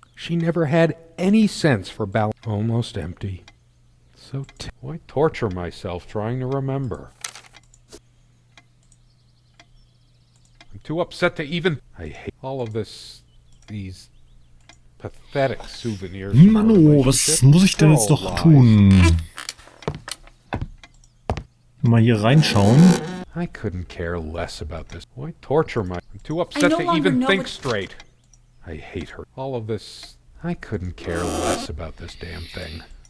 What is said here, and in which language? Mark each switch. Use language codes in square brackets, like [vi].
[en] She never had any sense for balance. Almost empty. So why torture myself trying to remember? I'm too upset to even... I hate all of these pathetic souvenirs. [de] Mano, was muss ich denn jetzt noch tun? Mal hier reinschauen. [en] I couldn't care less about this. Why torture my... I'm too upset to even think straight. I hate her. All of this... I couldn't care less about this damn thing.